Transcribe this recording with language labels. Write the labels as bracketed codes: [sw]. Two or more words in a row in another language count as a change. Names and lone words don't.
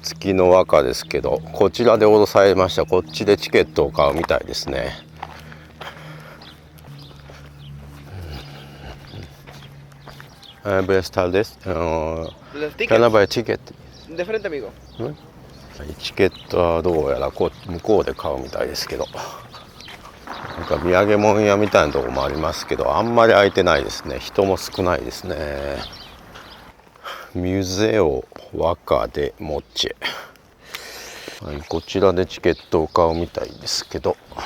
[ja] 月のワカですけど、こちらで降ろされました。こっちでチケットを買うみたいですね。 [es] Buenas tardes. [en] Can I buy a ticket? [es] De frente, amigo. [ja] チケットはどうやら向こうで買うみたいですけど、なんか土産物屋みたいなところもありますけど、あんまり空いてないですね。人も少ないですね。ミュゼオワカデモチェ、はい、こちらでチケットを買うみたいですけど、